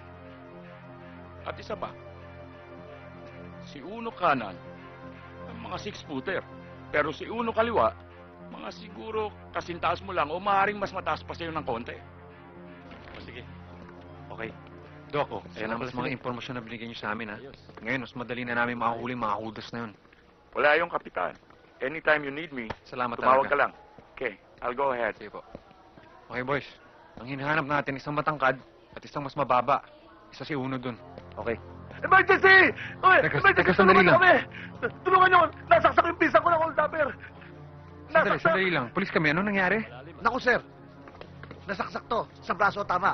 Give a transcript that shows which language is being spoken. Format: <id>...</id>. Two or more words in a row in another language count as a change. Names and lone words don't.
<tl>At isa pa, si Uno kanan ang mga 6-footer, pero si Uno kaliwa, mga siguro kasintaas mo lang o maaaring mas mataas pa sa'yo ng konti. O sige. Okay. Doko, salamat sa mga impormasyon na binigay niyo sa amin, ha? Ngayon, mas madali na namin makahuli mga hudas na yun. Wala yung Kapitan.</tl> <en>Anytime you need me,</en> <tl>Salamat tumawag talaga. ka lang.</tl> <en>Okay, I'll go ahead.</en> <tl>Sige po.</tl> <en>Okay, boys.</en> <tl>Ang hinahanap natin, isang matangkad at isang mas mababa. Isa si Uno dun. Okay.</tl> <en>Emergency! Uy,</en> <tl>Teka, sandali lang. kami! Tulungan nyo! Nasaksak yung pisa ko ng hold-upper! Sandali lang. Pulis kami, ano nangyari? Naku, sir. Nasaksak to. Sa braso, tama.</tl>